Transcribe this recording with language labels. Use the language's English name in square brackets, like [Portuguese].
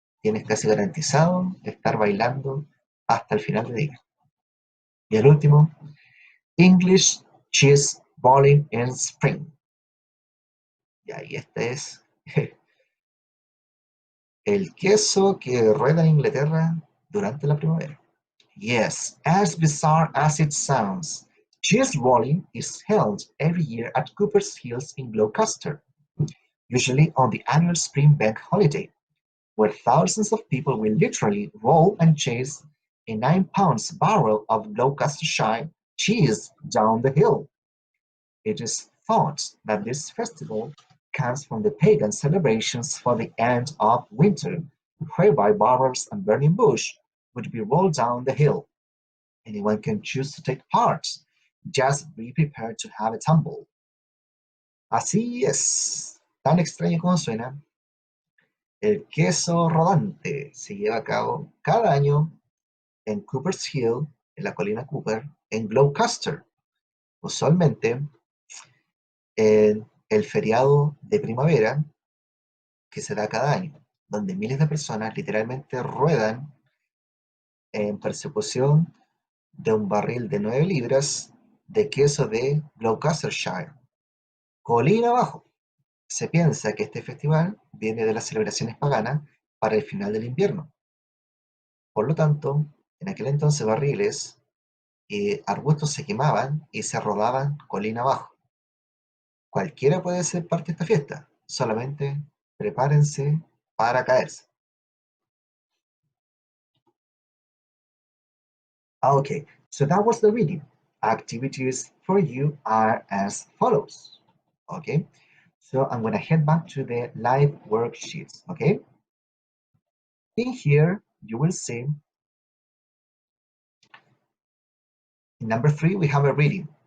[Spanish] Tienes casi garantizado estar bailando hasta el final del día. Y el último, [English] English Cheese Bowling in Spring. [Spanish] Y ahí este es el queso que rueda en Inglaterra durante la primavera. [English] Yes, as bizarre as it sounds, cheese rolling is held every year at Cooper's Hills in Gloucester, usually on the annual spring bank holiday. where thousands of people will literally roll and chase a 9 pounds barrel of Gloucestershire cheese down the hill. It is thought that this festival comes from the pagan celebrations for the end of winter, whereby barrels and burning bush would be rolled down the hill. Anyone can choose to take part. Just be prepared to have a tumble. [Spanish] Así es, tan extraño como suena. El queso rodante se lleva a cabo cada año en Cooper's Hill, en la colina Cooper, en Gloucester, usualmente en el feriado de primavera que se da cada año, donde miles de personas literalmente ruedan en persecución de un barril de 9 libras de queso de Gloucestershire. Colina abajo. Se piensa que este festival viene de las celebraciones paganas para el final del invierno. Por lo tanto, en aquel entonces barriles y arbustos se quemaban y se rodaban colina abajo. Cualquiera puede ser parte de esta fiesta, solamente prepárense para caerse. [English] Okay, so that was the reading. Activities for you are as follows. Okay, so I'm going to head back to the live worksheets. Okay, in here you will see in number 3 we have a reading.